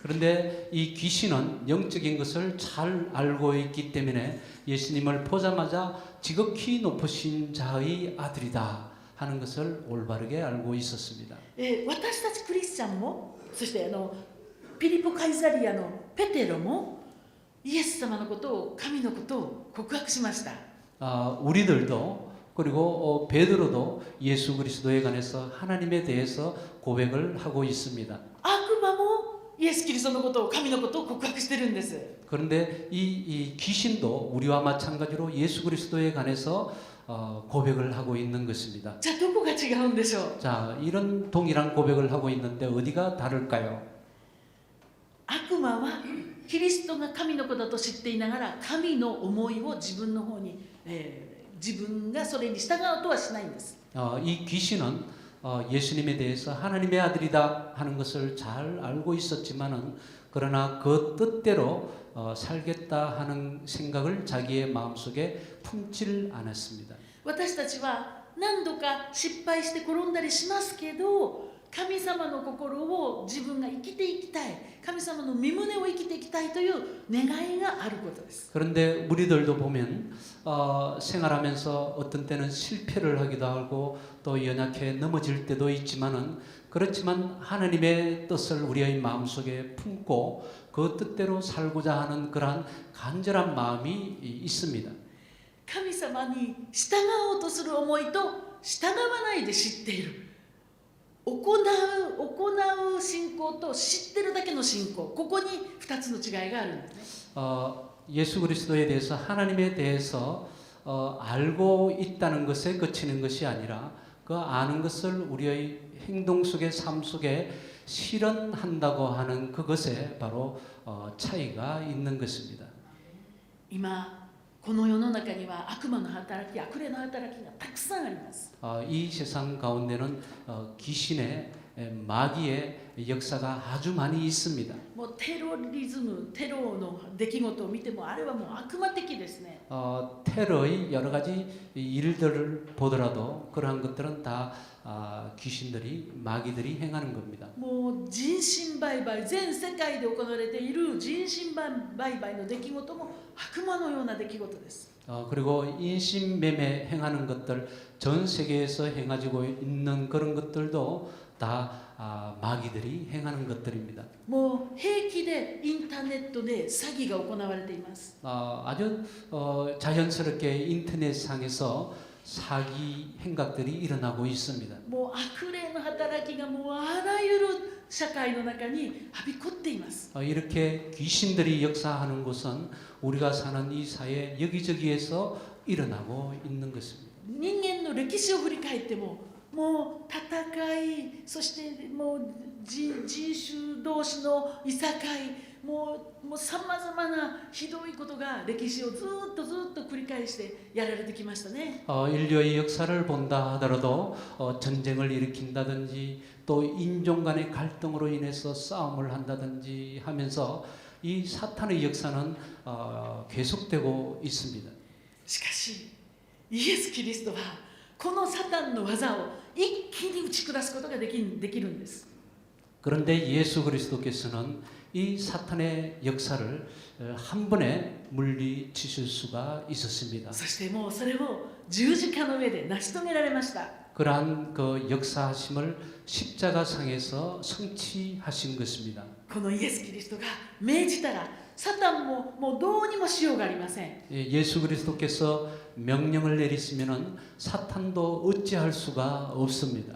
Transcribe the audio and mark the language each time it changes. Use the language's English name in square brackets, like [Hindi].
[Korean] 그런데 이 귀신은 영적인 것을 잘 알고 있기 때문에 예수님을 보자마자 지극히 높으신 자의 아들이다 하는 것을 올바르게 알고 있었습니다. [Japanese] 私たちクリスチャンも、そしてピリポ・カイザリアのペテロもイエス様のことを、神のことを告白しました。 [Korean] 우리들도 그리고 베드로도 예수 그리스도에 관해서 하나님에 대해서 고백을 하고 있습니다. [Japanese] 悪魔もイエス・キリストのことを、神のことを告白してるんです。 [Korean] 그런데 이 귀신도 우리와 마찬가지로 예수 그리스도에 관해서 고백을 하고 있는 것입니다. [Japanese] じゃあどこが違うんでしょう。 [Korean] 자, 이런 동일한 고백을 하고 있는데 어디가 다를까요? [Japanese] 悪魔はキリストが神の子だと知っていながら神の思いを自分の方に、自分がそれに従おうとはしないんです。 [Korean] 이 귀신은 예수님에 대해서 하나님의 아들이다 하는 것을 잘 알고 있었지만은 그러나 그 뜻대로 살겠다 하는 생각을 자기의 마음속에 품질 않았습니다. [Japanese] 私たちは何度か失敗して転んだりしますけど、神様の心を自分が生きていきたい、神様の御胸を生きていきたいという願いがあることです。 [Korean] 그런데 우리들도 보면 생활하면서 어떤 때는 실패를 하기도 하고 또 연약해 넘어질 때도 있지만은 그렇지만 하나님의 뜻을 우리의 마음속에 품고 그 뜻대로 살고자 하는 그러한 간절한 마음이 있습니다. [Japanese] 神様に従おうとする思いと従わないで知っている、行う信仰と知ってるだけの信仰、ここに2つの違いがあるんですね。 [Korean] 예수 그리스도에 대해서 하나님에 대해서 알고 있다는 것에 그치는 것이 아니라 그 아는 것을 우리의 행동 속에 삶 속에 실현한다고 하는 그것에 바로 차이가 있는 것입니다. [Japanese] 今この世の中には悪魔の働き、悪霊の働きがたくさんあります。 [Korean] 이 세상 가운데는 귀신의 마귀의 역사가 아주 많이 있습니다. [Japanese] もうテロリズム、テロの出来事を見てもあれはもう悪魔的ですね。 [Korean] 테러의 여러 가지 일들을 보더라도 그러한 것들은 다 귀신들이 마귀들이 행하는 겁니다. [Japanese] もう人身売買、全世界で行われている人身売買の出来事も悪魔のような出来事です。 [Korean] 그리고 인신매매 행하는 것들 전 세계에서 행하고 있는 그런 것들도 다 마귀들이 행하는 것들입니다. [Japanese] もう平気でインターネットで詐欺が行われています。 [Korean] 아주 자연스럽게 인터넷상에서 사기 행각들이 일어나고 있습니다. [Japanese] もう悪霊の働きがもうあらゆる社会の中にはびこっています。 [Korean] 이렇게 귀신들이 역사하는 곳은 우리가 사는 이 사회 여기저기에서 일어나고 있는 것입니다. [Japanese] 人間の歴史を振り返っても、もう戦い、そしてもう人種同士のいさかい、もうさまざまなひどいことが歴史をずっと繰り返してやられてきましたね。 [Korean] 인류의 역사를 본다 하더라도 전쟁을 일으킨다든지 또 인종 간의 갈등으로 인해서 싸움을 한다든지 하면서 이 사탄의 역사는 계속되고 있습니다. [Japanese] しかしイエス・キリストはこのサタンの技を一気に打ち下すことができるんです。 [Korean] 그런데 예수 그리스도께서는 이 사탄의 역사를 한 번에 물리치실 수가 있었습니다. [Japanese] そしてもうそれを十字架の上で成し遂げられました。 [Korean] 그러한 그 역사하심을 십자가상에서 성취하신 것입니다. [Japanese] このイエス・キリストが命じたらサタンももうどうにもしようがありません。 [Korean] 예수 그리스도께서 명령을 내리시면은 사탄도 어찌할 수가 없습니다.